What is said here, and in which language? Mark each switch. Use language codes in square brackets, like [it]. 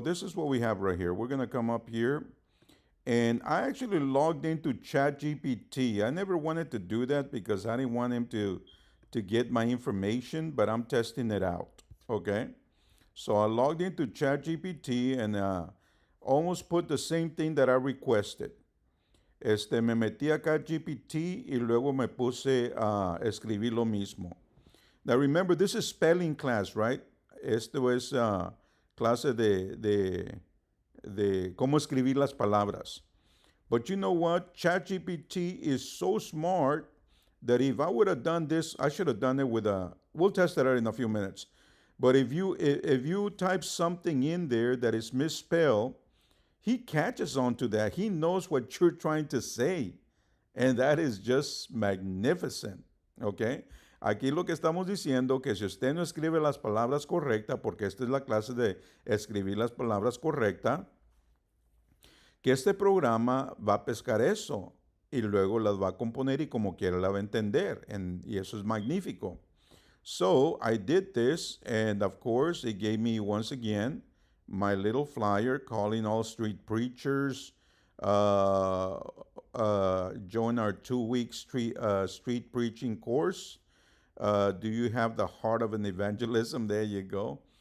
[en] This is what we have right here. We're gonna come up here, and I actually logged into ChatGPT. I never wanted to do that because I didn't want him to get my information, but I'm testing it out. Okay, so I logged into ChatGPT and almost put the same thing that I requested. [es] Me metí a ChatGPT y luego me puse a escribir lo mismo. [en] Now remember, this is spelling class, right? [es] Esto es clase de cómo escribir las palabras. [en] But you know what? ChatGPT is so smart that if I would have done this, I should have done it with a. We'll test it out in a few minutes. But if you type something in there that is misspelled, he catches on to that. He knows what you're trying to say. And that is just magnificent. ¿Ok? [es] Aquí lo que estamos diciendo que si usted no escribe las palabras correctas, porque esta es la clase de escribir las palabras correctas, que este programa va a pescar eso y luego las va a componer y como quiera la va a entender. Y eso es magnífico. [en] So I did this, and of course, it gave me once again my little flyer calling all street preachers. Uh, Join our 2 week street preaching course. Do you have the heart of an evangelism? There you go.